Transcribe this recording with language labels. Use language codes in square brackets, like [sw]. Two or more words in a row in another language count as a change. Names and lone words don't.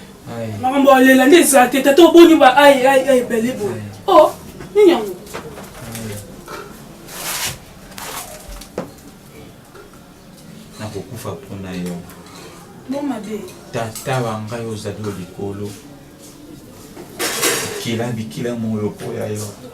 [fr] Aïe. Maman, bon, elle est là, elle est là, tata, au bout, nous, bah, aïe, aïe, aïe, belle, bon. Aïe. Oh, [ln] ni yango. Aïe. Nakokufa mpona yo. [fr] Bon, ma belle. [ln] Tata wa ngai ozali o likolo. Bikila, bikila moyo po ya yo.